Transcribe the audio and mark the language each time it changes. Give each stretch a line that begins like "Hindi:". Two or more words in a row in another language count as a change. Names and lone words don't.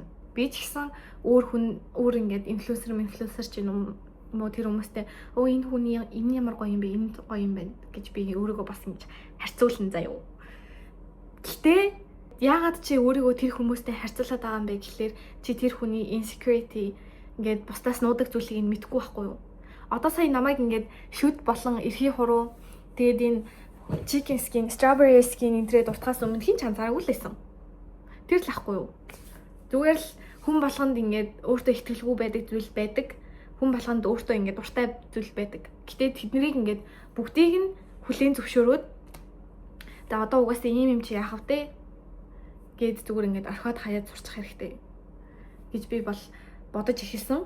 Mongolian: Би ч гэсэн өөр ингээд инфлюенсер ч юм уу тэр хүмүүстэй энэ хүний энэ ямар гоё юм бэ энэ гоё юм байна гэж би өөрийгөө бас ингэж харьцуулна заяа. Гэтэ яагаад чи өөрийгөө тэр хүмүүстэй харьцуулаад байгаа юм бэ гэхлээр чи тэр хүний insecurity ингээд бусдаас нуудаг зүйлийг нь мэдэхгүй байхгүй юу? Одоо сая намайг ингээд шүд болон эрхий хуруу тэгээд энэ
English: chicken skin, strawberry skin
Mongolian: энтрээ дуртахаас өмнө хин ч анзаараагүй л байсан. Тэр л ахгүй юу? Зүгээр л хүн болгонд ингээд өөртөө ихтгэлгүй байдаг зүйл байдаг. Хүн болгонд өөртөө ингээд дуртай зүйл байдаг. Гэтэ тэднийг ингээд бүгдийг нь хүлээн зөвшөөрөөд за одоо угаасаа ийм юм чи яах вэ гэд зүгээр ингээд орхиод хаяад сурчих хэрэгтэй гэж би бол бодож эхэлсэн.